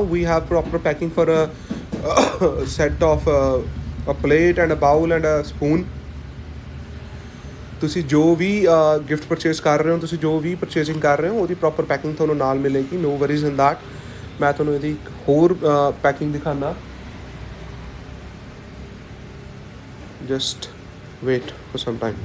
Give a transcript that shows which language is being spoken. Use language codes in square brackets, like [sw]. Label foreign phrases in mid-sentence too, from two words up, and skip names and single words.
[en] We have proper packing for a set of a plate and a bowl and a spoon। [pa] ਤੁਸੀਂ ਜੋ ਵੀ ਗਿਫਟ ਪਰਚੇਸ ਕਰ ਰਹੇ ਹੋ, ਤੁਸੀਂ ਜੋ ਵੀ ਪਰਚੇਸਿੰਗ ਕਰ ਰਹੇ ਹੋ, ਉਹਦੀ ਪ੍ਰੋਪਰ ਪੈਕਿੰਗ ਤੁਹਾਨੂੰ ਨਾਲ ਮਿਲੇਗੀ। [en] no worries in that. [pa] ਮੈਂ ਤੁਹਾਨੂੰ ਇਹਦੀ ਇੱਕ ਹੋਰ ਪੈਕਿੰਗ ਦਿਖਾਉਣਾ। [en] just wait for some time.